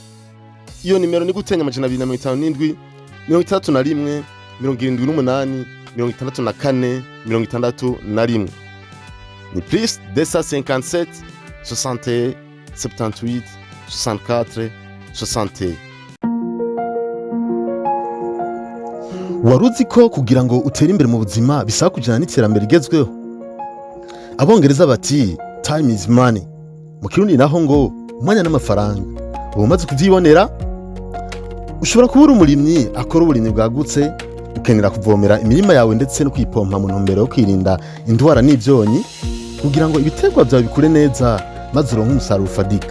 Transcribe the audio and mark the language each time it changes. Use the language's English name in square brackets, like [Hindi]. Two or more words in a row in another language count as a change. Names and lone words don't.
[Rundi] Iyo nimero ni gutenya 257 31 78 64 61 ni plus 257 61 78 64 60. Waruzi ko kugira ngo utere imbere mu buzima bisaba kujana n'iterambere rigezweho? Abongereza bati [English] time is money, [Rundi] mu Kirundi naho ngo umwanya n'amafaranga. Ubu umaze kuvyibonera, ushobora kubura umurimyi akora uburimyi bwagutse, ukenera kuvomera imirima yawe ndetse no kwipompa mu ntumbero yo kwirinda indwara n'ivyonyi kugira ngo ibiterwa byawe bikure neza maze uronke umusaruro ufadika.